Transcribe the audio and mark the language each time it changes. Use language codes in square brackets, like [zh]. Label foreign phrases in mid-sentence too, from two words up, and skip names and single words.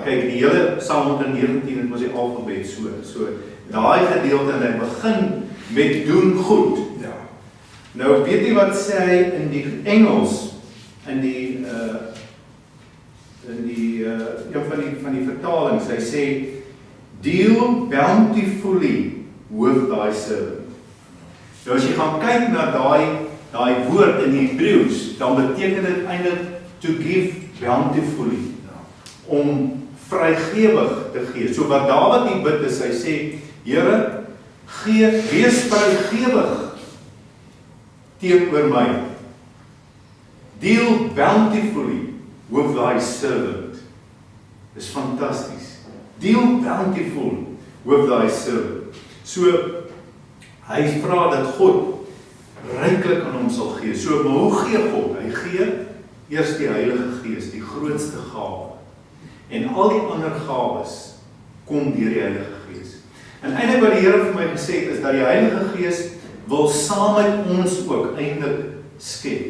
[af] Kyk, die hele Psalm 119 het mos die alfabet so. Daai gedeelte en hy begin met doen goed. Ja. Nou weet jy wat sê hy in die Engels, in die van die vertalings, hy sê [en] deal bountifully with thy servant. [af] Nou as jy gaan kyk na daai woord in Hebreeus, dan beteken dit eintlik [en] to give bountifully, [af] om vrygewig te gee. So wat Dawid hier bid is, hy sê, Here, wees vrygewig teenoor my. [en] Deal bountifully with thy servant. [af] Dis fantasties. [en] Deal bountiful with thy servant. [af] So, hy vra dat God ryklik aan hom sal gee. So, maar hoe gee God? Hy gee eers die Heilige Gees, die grootste gawe. En al die ander gawes kom deur die Heilige Gees. En eintlik wat die Here vir my gesê het, is dat die Heilige Gees wil saam met ons ook eintlik skep.